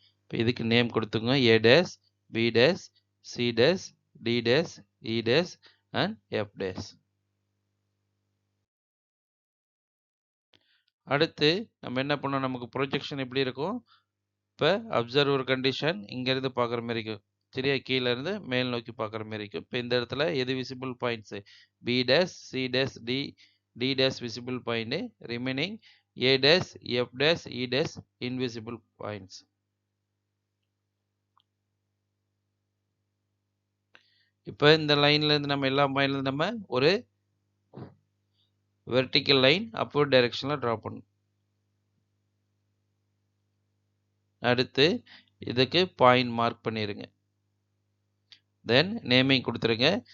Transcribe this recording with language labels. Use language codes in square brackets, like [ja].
[ta] இப்போ இதுக்கு நேம் கொடுத்துங்க. [en] A dash, B dash, C dash, D dash, E dash and F dash. [ta] அடுத்து நம்ம என்ன பண்ணோம், நமக்கு ப்ரொஜெக்ஷன் எப்படி இருக்கும், இப்போ அப்சர்வர் கண்டிஷன் இங்கேருந்து பார்க்குற மாதிரி இருக்கும். சரியா, கீழே இருந்து மேல் நோக்கி பார்க்குற மாதிரி இருக்கும். இப்போ இந்த இடத்துல எது [en] Visible points, B dash, C dash, D dash visible point, remaining A dash, F dash, E dash invisible points. [ta] இப்போ இந்த லைன்ல இருந்து நம்ம எல்லா பாயிண்ட்ல இருந்து நம்ம ஒரு வெர்டிக்கல் லைன் அப்வர்ட் டைரக்ஷன்ல டிரா பண்ணணும். அடுத்து இதுக்கு பாயிண்ட் மார்க் பண்ணிருங்க. தென் நேமிங் கொடுத்துருங்க.